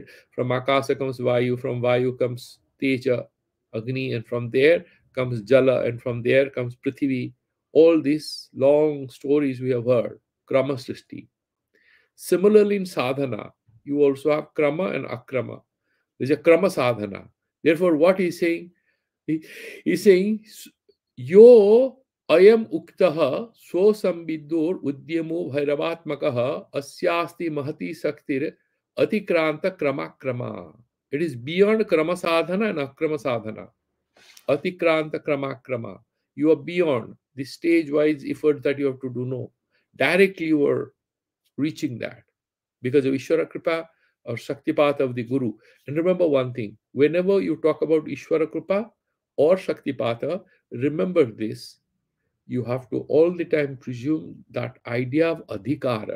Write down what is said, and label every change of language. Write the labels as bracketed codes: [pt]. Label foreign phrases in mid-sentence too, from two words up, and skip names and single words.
[en] From Akasa comes Vayu, from Vayu comes Teja, Agni, and from there comes Jala, and from there comes Prithvi. All these long stories we have heard, [sa] Krama Srishti. [en] Similarly, in sadhana, you also have Krama and Akrama. There's a [sa] Krama sadhana. [en] Therefore, what he's saying, he's saying, [sa] Yo ayam uktaha so sambidur udyamo bhairavatmakaha asyasti mahati saktir atikranta krama krama. [en] It is beyond [sa] krama sadhana [en] and [sa] akrama sadhana. Atikranta krama krama. [en] You are beyond the stage wise effort that you have to do. No. Directly you are reaching that because of [sa] Ishvara Kripa [en] or Shaktipata of the Guru. And remember one thing, whenever you talk about [sa] Ishvara Kripa [en] or Shaktipata, remember this, you have to all the time presume that idea of adhikara.